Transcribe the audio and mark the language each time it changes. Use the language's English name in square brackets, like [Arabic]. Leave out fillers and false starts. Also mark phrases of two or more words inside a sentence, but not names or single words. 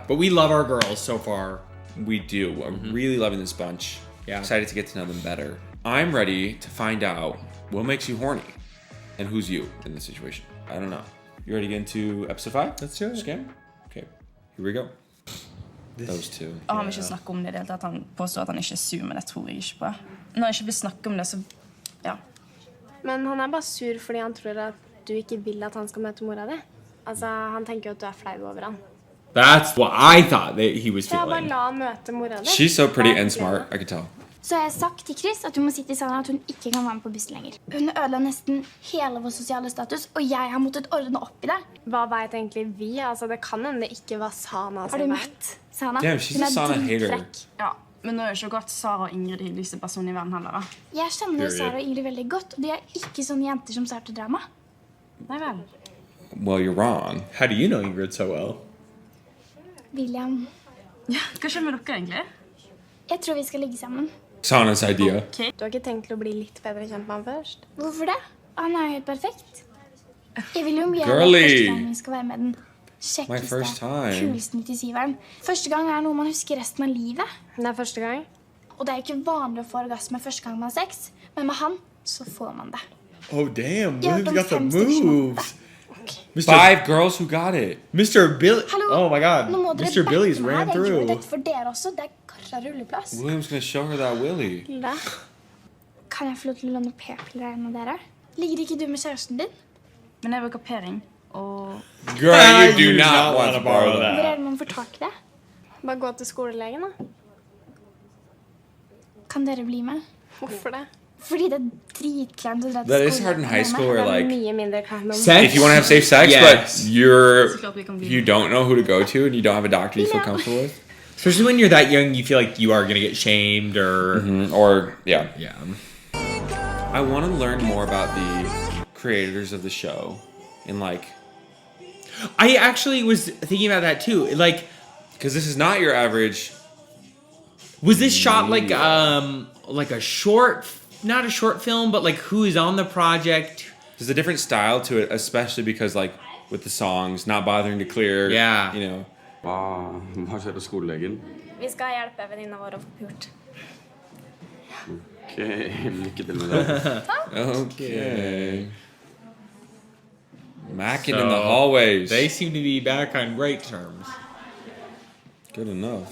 [English] But we love our girls so far. We do. I'm really loving this bunch. Yeah. Excited to get to know them better. I'm ready to find out what makes you horny and who's you in this situation. I don't know. You ready to get into episode 5? Let's do it. SKAM? Okay, here we go. Those two. [Norwegian] Han vil ikke snakke om det helt, at han påstår at han ikke er sur, men det tror jeg ikke på. Når han ikke vil snakke om det, så ja. Men han er bare sur fordi han tror at du ikke vil at han skal møte mora di. Altså, han tenker jo at du er flau over han. [English] That's what I thought that he was [Norwegian] Ja, bare [English] feeling. [Norwegian] la han møte mora di. [English] She's so pretty and smart, I can tell. [Norwegian] Så har jeg sagt til Chris at hun må si til Sana at hun ikke kan være med på bussen lenger. Hun ødela nesten hele vår sosiale status, og jeg har måttet ordne opp i det. Hva vet egentlig vi? Altså, det kan hende det ikke var Sana. Har du møtt Sana? [English] Damn, she's a Sana hater. [Norwegian] Ja, men nå er det ikke godt Sara og Ingrid hyggeligste person i verden heller da. Jeg kjenner Sara og Ingrid veldig godt, og de er ikke sånne jenter som starter drama. Nei vel. [English] Well, you're wrong. How do you know Ingrid so well? William. [Norwegian] Ja, hva skjer med dere egentlig? Jeg tror vi skal ligge sammen. [English] Sana's idea. Okay. [Norwegian] Du har ikke tenkt til å bli litt bedre kjent med han først? Hvorfor det? Han er jo helt perfekt. Jeg vil jo mye [English] Girly. [Norwegian] første gang vi skal være med den [English] My first time. [Norwegian] kuleste 97-eren. Første gang er noe man husker resten av livet. Det er første gang. Og det er jo ikke vanlig å få orgasme første gang man har sex, men med han så får man det. [English] Oh, damn. [Norwegian] Ja, [English] William's [Norwegian] de [English] got the [Norwegian] fem stykker som [English] moves. Mr. 5 girls who got it. Mr. Billy. [Norwegian] Hallo, [English] Oh, my God. [Norwegian] nå må dere [English] Mr. Billy's [Norwegian] backe meg her. [English] ran [Norwegian] Jeg gjør [English] through. [Norwegian] dette for dere også. Det er karra rulleplass. [English] William's gonna show her that Willy. [Norwegian] Hilda, Kan jeg få lov til å låne p-piller med dere? Ligger ikke du med kjæresten din? Men jeg bruker p-ring, og [English] Girl, you do not want to borrow [Norwegian] Hvor [English] that. [Norwegian] er det man får tak i det? bare gå til skolelegen, da. Kan dere bli med? Hvorfor det? Fordi det er dritkleint å dra til [English] That is [Norwegian] skolen [English] hard in high school [Norwegian] Det [English] where [Norwegian] er [English] like [Norwegian] mye mindre kleint. [English] Sex? if you want to have safe sex, Yes. but If you don't know who to go to and you don't have a doctor you feel Yeah. comfortable with. Especially when you're that young, you feel like you are going to get shamed or... Or yeah. Yeah. I want to learn more about the creators of the show and like I actually was thinking about that too. Like, because this is not your average. was this shot like a short, not a short film, but like who is on the project? There's a different style to it, especially because like with the songs, not bothering to clear. Yeah. You know. [Norwegian] Hva skjer på skolelegen? Vi skal hjelpe venninna vår å få pult. Ok, lykke til med det. [English] Okay. Macking in the hallways. They seem to be back on great terms. Good enough.